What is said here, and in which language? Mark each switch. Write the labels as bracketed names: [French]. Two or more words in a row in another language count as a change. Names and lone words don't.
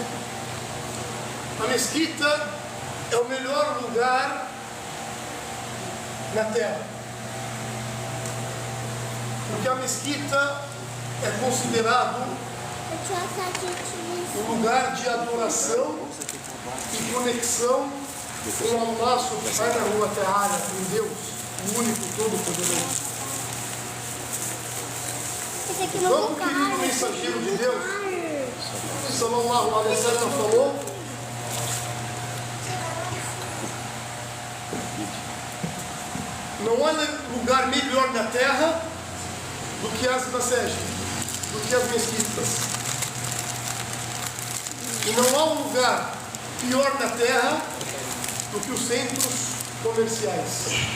[Portuguese] A Mesquita é o melhor lugar na terra, porque a Mesquita é considerado um lugar de adoração e conexão com Allah [Arabic] سبحانه وتعالى, [Portuguese] com Deus, o único todo-poderoso. Então, o querido mensageiro de Deus, [Arabic] صلى الله عليه وسلم, [Portuguese] falou: não há lugar melhor na terra do que as masajid, do que as mesquitas. E não há um lugar pior na terra do que os centros comerciais.